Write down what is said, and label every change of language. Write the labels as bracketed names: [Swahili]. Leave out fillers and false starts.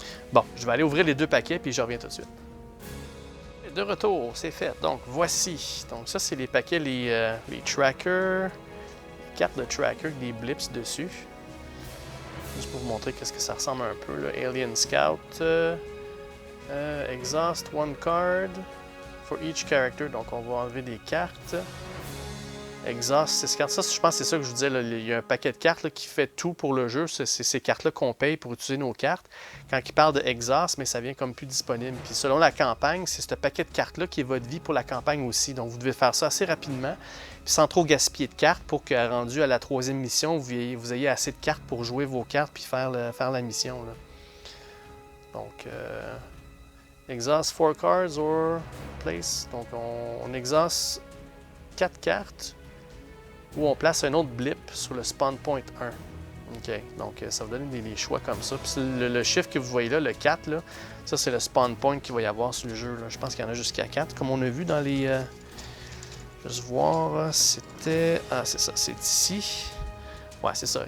[French] Bon, je vais aller ouvrir les 2 paquets, puis je reviens tout de suite. De retour, c'est fait. Donc, voici. Donc, ça, c'est les paquets, les trackers, les cartes de tracker avec des blips dessus. Juste pour vous montrer qu'est-ce que ça ressemble un peu, là. [English] Alien Scout, Exhaust, 1 card for each character. [French] Donc, on va enlever des cartes. Exhaust, 6 cartes. Ça, je pense que c'est ça que je vous disais, là. Il y a un paquet de cartes là, qui fait tout pour le jeu. C'est ces cartes-là qu'on paye pour utiliser nos cartes. Quand il parle de Exhaust, mais ça vient comme plus disponible. Puis selon la campagne, c'est ce paquet de cartes-là qui est votre vie pour la campagne aussi. Donc vous devez faire ça assez rapidement, puis sans trop gaspiller de cartes pour que, rendu à la 3e mission, vous ayez assez de cartes pour jouer vos cartes puis faire la mission, là. [English] Donc, Exhaust 4 cards or place. [French] Donc on exhaust 4 cartes. Où on place un autre blip sur le spawn point 1. OK, donc ça va donner des choix comme ça. Puis le chiffre que vous voyez là, le 4, là, ça c'est le spawn point qu'il va y avoir sur le jeu, là. Je pense qu'il y en a jusqu'à 4, comme on a vu dans les... Juste voir, c'était... Ah, c'est ça, c'est ici. Ouais, c'est ça.